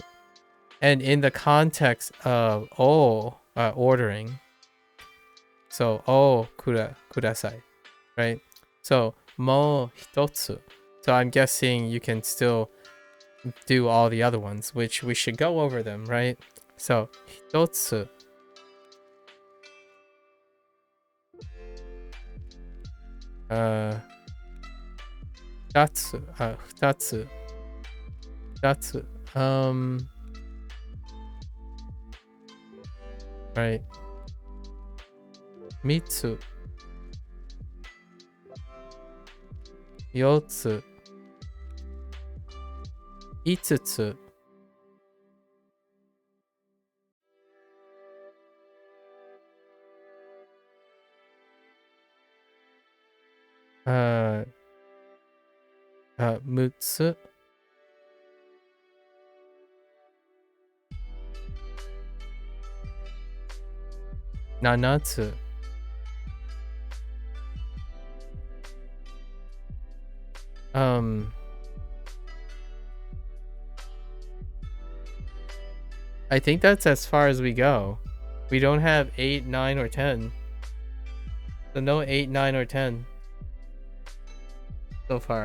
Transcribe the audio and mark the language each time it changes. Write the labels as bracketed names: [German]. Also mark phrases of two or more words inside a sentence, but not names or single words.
[English] And in the context of ordering, so kudasai, right? [Japanese] So もう一つ. [English] So I'm guessing you can still do all the other ones, which we should go over them, right? [Japanese] So 一つ。二つ. 二つ. Right. 三つ. 四つ. 五つ。六つ. 七つ. [English] I think that's as far as we go. We don't have 8, 9, or 10. So no 8, 9, or 10 so far.